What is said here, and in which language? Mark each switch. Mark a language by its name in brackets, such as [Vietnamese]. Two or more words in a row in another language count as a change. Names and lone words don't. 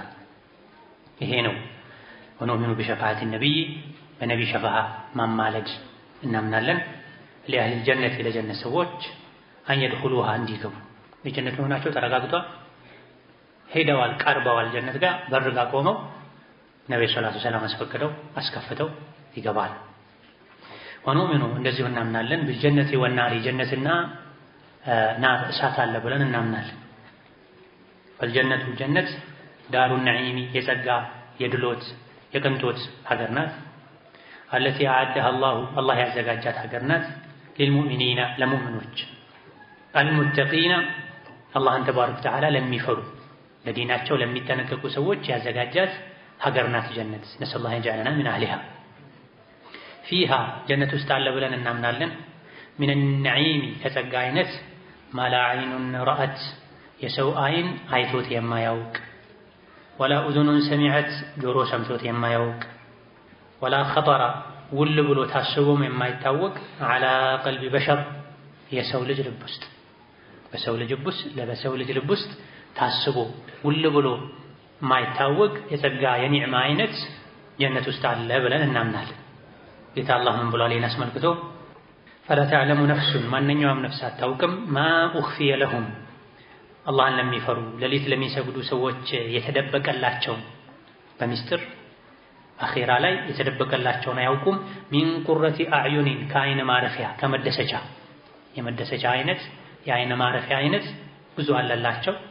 [Amharic] ይሄ ነው [Arabic] ونؤمن بشفاعة النبي [Amharic] በነብይ ሸፋዓ ማማለድ እናምናለን። ለአህል ጀነት ለጀነት ሰዎች [Arabic] أن يدخلوها [Amharic] እንዲገቡ የጀነት መሆናቸው ተረጋግጧል፣ ሄደዋል፣ ቀርበዋል፣ ጀነት ጋር በር ጋር ቆመው ነብዩ [Arabic] صلى الله عليه وسلم [Amharic] አስፈቅደው አስከፍተው ይገባል። ወነኡሚኑ እንደዚሁ እናምናለን [Arabic] بالجنة والنار [Amharic] ጀነትና ናር እሳት አለ ብለን እናምናለን። والجنة ጀነት [Arabic] دار النعيم [Amharic] የጸጋ የድሎት የቅንጦት ሀገር ናት። [Arabic] التي أعدها الله [Amharic] ያዘጋጃት ሀገር ናት። للمؤمنين ለሙእሚኖች المتقين አላህን [Arabic] تبارك وتعالى [Amharic] ለሚፈሩ ለዲናቸው ለሚጠነቀቁ ሰዎች ያዘጋጃት ሀገር ናት ጀነት። [Arabic] نسأل الله يجعلنا من أهلها [Amharic] فيها ጀነት ውስጥ አለ ብለን እናምናለን። [Arabic] من النعيم [Amharic] ከጸጋ አይነት [Arabic] ما لا عين رأت [Amharic] የሰው አይን አይቶት የማያውቅ [Arabic] ولا أذن سمعت [Amharic] ጆሮ ሰምቶት የማያውቅ [Arabic] ولا خطر [Amharic] ውል ብሎ ታስቦም የማይታወቅ [Arabic] على قلب بشر [Amharic] የሰው ልጅ ልብ ውስጥ በሰው ልጅ ልብ ውስጥ ታስቦ ውል ብሎ ማይታወቅ የጸጋ የኒዕማ አይነት ጀነት ውስጥ አለ ብለን እናምናለን። ጌታ አላህ ምን ብሏል? ይህን አስመልክቶ [Arabic] فلا تعلم نفس [Amharic] ማንኛውም ነፍስ አታውቅም [Arabic] ما أخفي لهم [Amharic] አላህን ለሚፈሩ ሌሊት ለሚሰግዱ ሰዎች የተደበቀላቸው በሚስጥር አኺራ ላይ የተደበቀላቸውን አያውቁም። [Arabic] من قرة أعين [Amharic] ከአይን ማረፊያ ከመደሰቻ የመደሰቻ አይነት የአይን ማረፊያ አይነት ብዙ አለላቸው።